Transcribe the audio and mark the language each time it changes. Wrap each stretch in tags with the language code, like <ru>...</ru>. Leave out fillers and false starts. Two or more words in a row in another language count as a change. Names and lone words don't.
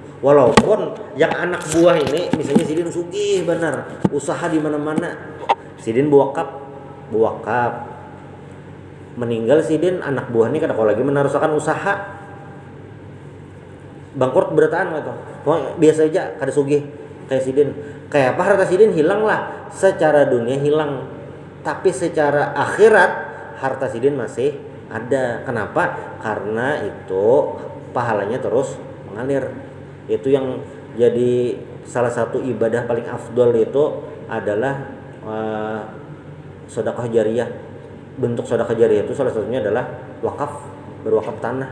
<bjn>Walaupun yang anak buah ini misalnya Sidin sugih benar, usaha di mana-mana, Sidin buwakaf, meninggal Sidin, anak buah ini kada lagi meneruskan usaha, bangkrut berataan gitu. Biasa aja kada sugih kayak Sidin. Kayak apa harta Sidin hilang lah, secara dunia hilang, tapi secara akhirat harta Sidin masih ada.</bjn> <id>Kenapa? Karena itu pahalanya terus mengalir. Itu yang jadi salah satu ibadah paling afdol itu adalah sedekah jariyah. Bentuk sedekah jariyah itu salah satunya adalah wakaf, berwakaf tanah.</id>